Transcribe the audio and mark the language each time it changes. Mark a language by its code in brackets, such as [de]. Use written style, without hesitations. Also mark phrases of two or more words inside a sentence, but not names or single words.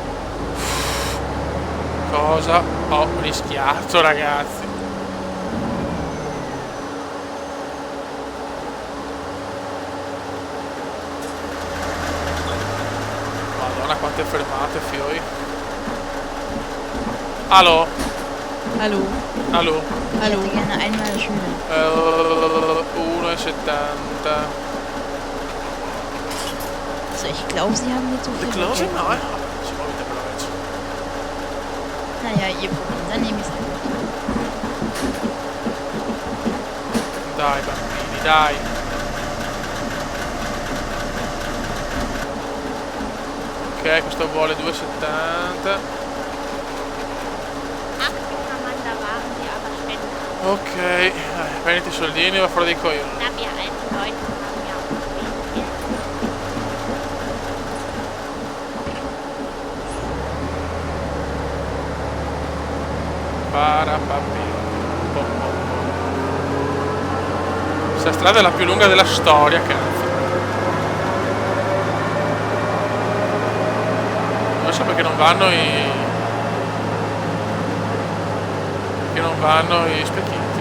[it] Cosa ho rischiato, ragazzi? Madonna, quante fermate, fioi. Allo? [de] Hallo. [it] Allo? [de] Ich Hallo. hätte gerne einmal Schüler. 1,70. Also ich glaube, Sie haben mir zu viel Close? Rückgeld. [it] No, ci muovete per la vecchia. [de] Naja, Ihr Problem, dann nehme ich es halt. [it] Dai, bambini, dai. Ok, questo vuole 2,70. [de] Kann man, da waren sie aber Spender. [it] Ok, prenditi i soldini e va fuori dei coglioni. [de] Na, wir alten Leute haben ja auch wenig Geld. [it] Questa strada è la più lunga della storia, cazzo. Non so perché non vanno i specchietti.